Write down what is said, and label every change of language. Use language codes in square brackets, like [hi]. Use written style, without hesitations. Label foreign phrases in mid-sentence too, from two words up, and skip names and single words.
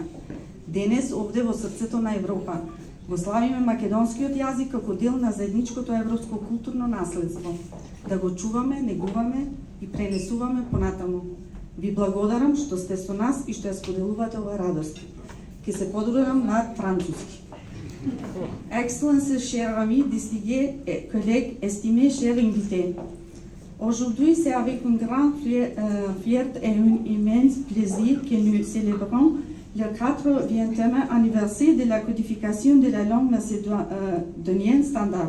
[mk] Денес, овде во срцето на Европа, го славиме македонскиот јазик како дел на заедничкото европско културно наследство. Да го чуваме, негуваме и пренесуваме понатаму. Ви благодарам што сте со нас и што ја споделувате оваа радост. Ке се подурам на француски. [fr] Excellences, chers amis, distingués collègues, estimés, chers invités. Aujourd'hui, c'est avec une grande fierté et un immense plaisir que nous célébrons le 80e anniversaire de la codification de la langue macédonienne standard.